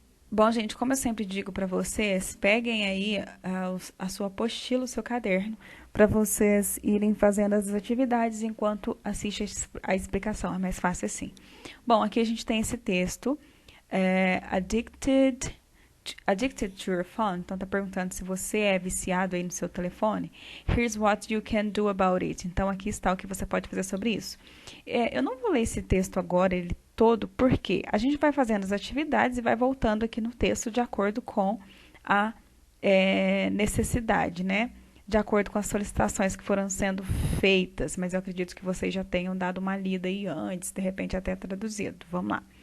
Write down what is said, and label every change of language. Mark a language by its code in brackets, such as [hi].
[pt] Bom, gente, como eu sempre digo para vocês, peguem aí a sua apostila, o seu caderno, para vocês irem fazendo as atividades enquanto assiste a explicação. É mais fácil assim. Bom, aqui a gente tem esse texto, [en] addicted to your phone. [pt] Então, tá perguntando se você é viciado aí no seu telefone. [en] Here's what you can do about it. [pt] Então, aqui está o que você pode fazer sobre isso. Eu não vou ler esse texto agora, ele todo, porque a gente vai fazendo as atividades e vai voltando aqui no texto de acordo com a necessidade, né? De acordo com as solicitações que foram sendo feitas, mas eu acredito que vocês já tenham dado uma lida aí antes, de repente até traduzido. Vamos lá.